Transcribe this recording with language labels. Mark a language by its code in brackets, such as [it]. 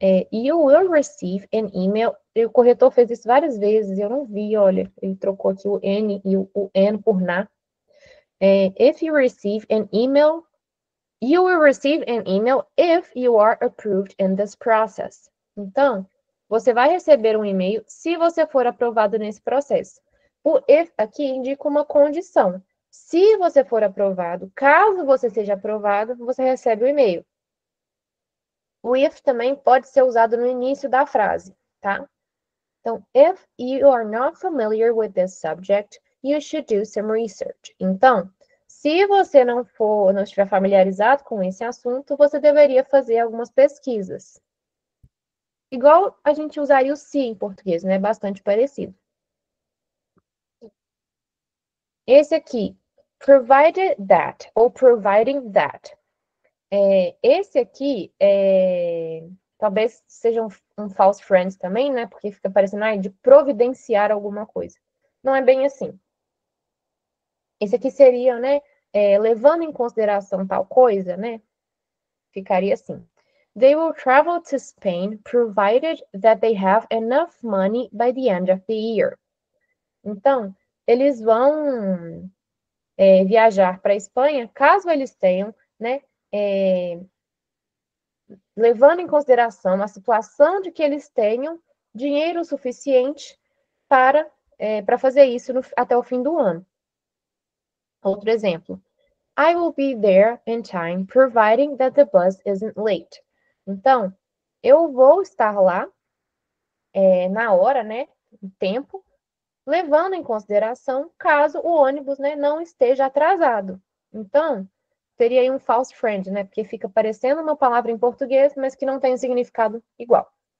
[en] You will receive an email. [pt] E o corretor fez isso várias vezes, eu não vi, olha. Ele trocou aqui o N e o N por na. [en] If you receive an email, you will receive an email if you are approved in this process. [pt] Então, você vai receber um e-mail se você for aprovado nesse processo. O if aqui indica uma condição. Se você for aprovado, caso você seja aprovado, você recebe o e-mail. O if também pode ser usado no início da frase, tá? Então, [en] if you are not familiar with this subject, you should do some research. [pt] Então, se você não estiver familiarizado com esse assunto, você deveria fazer algumas pesquisas. Igual a gente usaria o se em português, né? Bastante parecido. Esse aqui, [en] provided that, [pt] ou [en] providing that. [pt] Esse aqui, talvez seja um false friend também, né? Porque fica parecendo de providenciar alguma coisa. Não é bem assim. Esse aqui seria, né? Levando em consideração tal coisa, né? Ficaria assim. [en] They will travel to Spain provided that they have enough money by the end of the year. [pt] Então, eles vão viajar para a Espanha caso eles tenham, né? Levando em consideração a situação de que eles tenham dinheiro suficiente para para fazer isso até o fim do ano. Outro exemplo. [en] I will be there in time, providing that the bus isn't late. [pt] Então, eu vou estar lá na hora, né, no tempo, levando em consideração caso o ônibus, né, não esteja atrasado. Então, seria aí um false friend, né, porque fica parecendo uma palavra em português, mas que não tem um significado igual.